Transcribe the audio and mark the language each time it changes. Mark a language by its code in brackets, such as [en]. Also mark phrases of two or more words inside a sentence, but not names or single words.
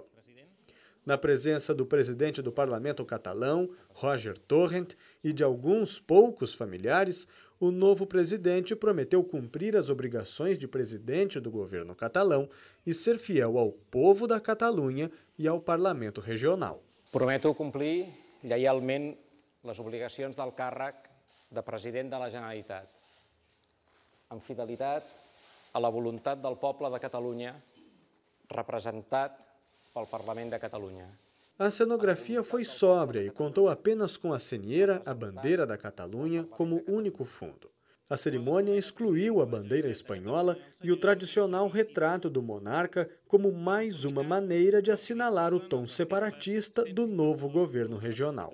[pt] Na presença do presidente do parlamento catalão, Roger Torrent, e de alguns poucos familiares, o novo presidente prometeu cumprir as obrigações de presidente do governo catalão e ser fiel ao povo da Catalunha e ao parlamento regional. [ca] Prometo complir lleialment les obligacions del càrrec de president de la Generalitat, amb fidelitat a la voluntat del poble de Catalunya, representat pel Parlament de Catalunya. [pt] A cenografia foi sóbria e contou apenas com a senieira, a bandeira da Catalunha, como único fundo. A cerimônia excluiu a bandeira espanhola e o tradicional retrato do monarca como mais uma maneira de assinalar o tom separatista do novo governo regional.